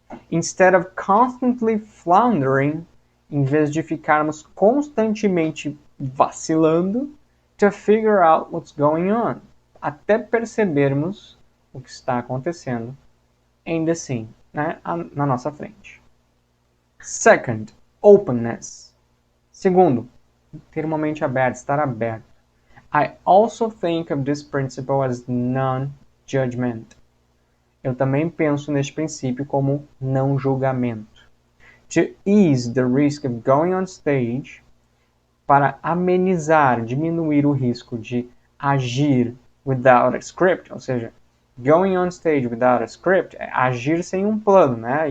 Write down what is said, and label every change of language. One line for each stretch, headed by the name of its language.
English: Instead of constantly floundering,
Portuguese: em vez de ficarmos constantemente vacilando,
English: to figure out what's going on,
Portuguese: até percebermos o que está acontecendo
English: in the scene,
Portuguese: né, na nossa frente.
English: Second, openness.
Portuguese: Segundo, ter uma mente aberta, estar aberto.
English: I also think of this principle as non-judgment.
Portuguese: Eu também penso neste princípio como não julgamento.
English: To ease the risk of going on stage,
Portuguese: para amenizar, diminuir o risco de agir
English: without a script,
Portuguese: ou seja,
English: going on stage without a script
Portuguese: é agir sem um plano, né?